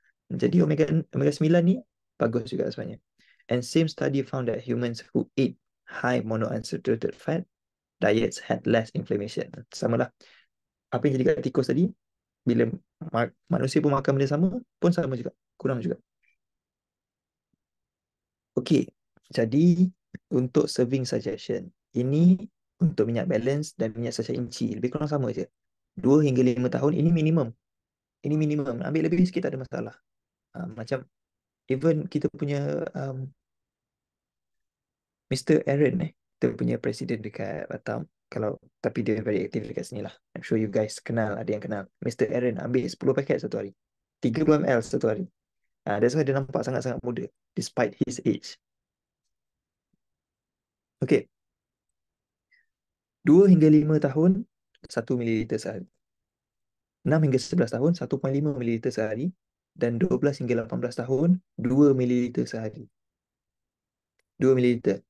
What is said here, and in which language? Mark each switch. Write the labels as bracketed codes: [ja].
[ms] Jadi omega 9 ni bagus juga sebenarnya. [en] And same study found that humans who ate high monounsaturated fat diets had less inflammation. [ms] Sama lah. Apa yang jadi kat tikus tadi, bila manusia pun makan benda sama, pun sama juga. Kurang juga. Okay. Jadi, untuk serving suggestion, ini untuk minyak balance dan minyak sacha inci. Lebih kurang sama je. 2 hingga 5 tahun, ini minimum. Ini minimum. Ambil lebih sikit tak ada masalah. Macam even kita punya Mr. Aaron kita punya presiden dekat Batam. Kalau tapi dia very aktif dekat sini lah. [en] I'm sure you guys [ms] kenal, ada yang kenal. Mr. Aaron ambil 10 paket satu hari. 30 ml satu hari. [en] That's why [ms] dia nampak sangat-sangat muda [en] despite his age. [ms] Okay, 2 hingga 5 tahun 1 mililiter sehari. 6 hingga 11 tahun 1,5 mililiter sehari. Dan 12 hingga 18 tahun 2 mililiter sehari. 2 mililiter.